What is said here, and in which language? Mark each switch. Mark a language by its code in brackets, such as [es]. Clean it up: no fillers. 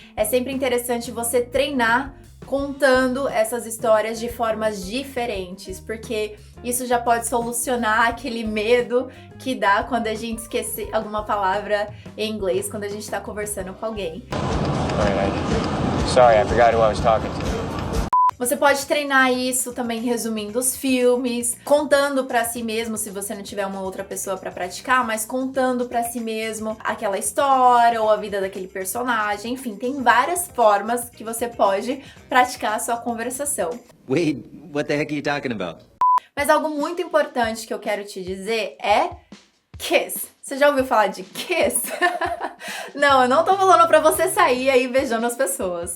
[pt] É sempre interessante você treinar contando essas histórias de formas diferentes, porque isso já pode solucionar aquele medo que dá quando a gente esquece alguma palavra em inglês, quando a gente está conversando com alguém. [en] Sorry, I forgot who I was talking to. [pt] Você pode treinar isso também resumindo os filmes, contando pra si mesmo, se você não tiver uma outra pessoa pra praticar, mas contando pra si mesmo aquela história ou a vida daquele personagem. Enfim, tem várias formas que você pode praticar a sua conversação. [en] Wait, what the heck are you talking about? [pt] Mas algo muito importante que eu quero te dizer é kiss. Você já ouviu falar de kiss? Não, eu não tô falando pra você sair aí beijando as pessoas.